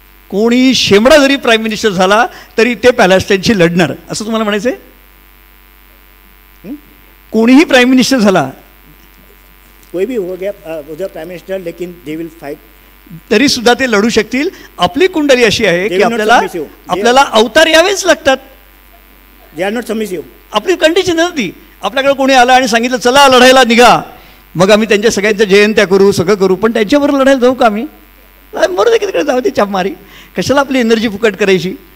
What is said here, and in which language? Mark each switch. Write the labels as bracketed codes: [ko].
[mr] कोणीही शेमडा जरी prime minister झाला तरी ते पॅलेस्टाईनशी लढणार असं तुम्हाला म्हणायचं आहे? कोणीही प्राईम मिनिस्टर झाला, [hi] कोई भी हो गया उधर प्राइम मिनिस्टर, लेकिन [en] they will fight, [mr] तरी सुद्धा ते लढू शकतील. आपली कुंडली अशी आहे की आपल्याला अवतार यावेच लागतात. [en] They are not submissive. [mr] आपली कंडिशन नव्हती. आपल्याकडे कोणी आलं आणि सांगितलं चला लढायला निघा, मग आम्ही त्यांच्या सगळ्यांच्या जयंत्या करू, सगळं करू, पण त्यांच्याबरोबर लढायला जाऊ का आम्ही? बरोबर आहे, तिकडे जाऊ दे चापमारी, कशाला आपली एनर्जी फुकट करायची.